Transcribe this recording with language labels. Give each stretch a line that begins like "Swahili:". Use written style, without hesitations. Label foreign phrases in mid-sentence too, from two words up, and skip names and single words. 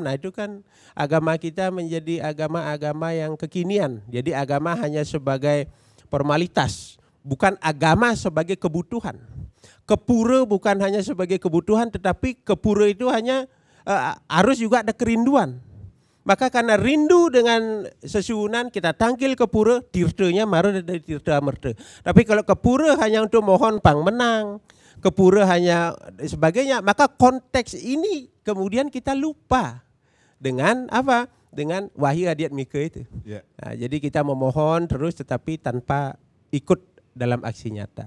Indonesian: Nah itu kan agama kita menjadi agama-agama yang kekinian. Jadi agama hanya sebagai formalitas, bukan agama sebagai kebutuhan. Kepura bukan hanya sebagai kebutuhan, tetapi kepura itu hanya harus juga ada kerinduan. Maka karena rindu dengan sesuunan kita tangkil ke pura, tirtanya maru dari tirta amerta. Tapi kalau ke pura hanya untuk mohon
Balinese: pang menang,
Indonesian: ke pura hanya sebagainya, maka konteks ini kemudian kita lupa dengan apa? Dengan wahyu adiatmika itu. Yeah. Nah, jadi kita memohon terus tetapi tanpa ikut dalam aksi nyata.